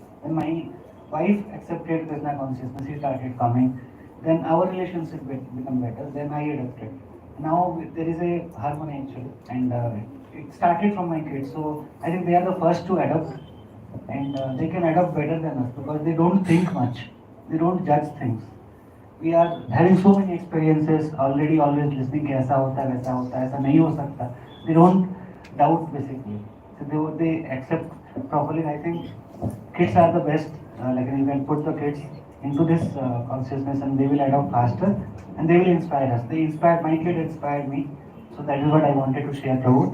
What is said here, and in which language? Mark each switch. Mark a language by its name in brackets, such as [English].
[English] When my wife accepted Krishna consciousness, he started coming. Then our relationship become better. Then I adopted. Now there is a harmony actually, and it started from my kids. So I think they are the first to adopt, and they can adopt better than us because they don't think much, they don't judge things. We are having so many experiences already, always listening [Hindi] कि ऐसा होता है वैसा होता है ऐसा नहीं हो सकता. [English] They don't doubt basically. So they accept properly. I think kids are the best. You can put the kids into this consciousness and they will adopt faster and they will inspire us. They inspired my kid, inspired me. So that is what I wanted to share, Prabhu.